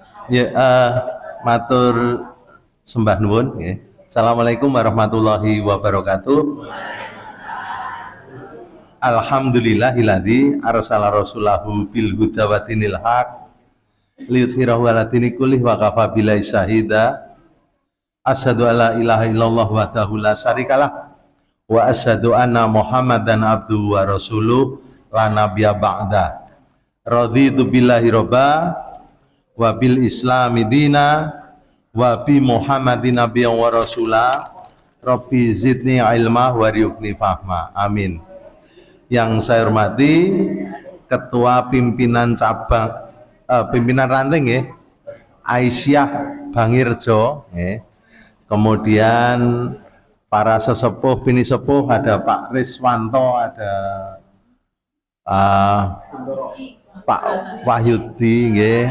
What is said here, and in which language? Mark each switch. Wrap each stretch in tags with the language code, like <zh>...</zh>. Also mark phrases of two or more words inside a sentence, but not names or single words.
<jv>Ya, matur sembah nuwun. Ya.</jv> <ar>السلام عليكم ورحمة الله وبركاته. الحمد لله الذي أرسل رسوله بالهدى ودين الحق ليظهره على الدين كله وكفى بالله شهيدا. أشهد أن لا إله إلا الله وحده لا شريك له وأشهد أن محمدا عبده ورسوله لا نبي بعده. رضيت بالله ربا وبالإسلام دينا وبمحمد نبيا ورسولا رب زدني علما وارزقني فهما. Amin.</ar> <id>Yang saya hormati Ketua Pimpinan Cabang Pimpinan Ranting ya, Aisyah Bangirjo ya. Kemudian para sesepuh bini sepuh, ada Pak Riswanto, ada Pak Wahyudi ya.</id>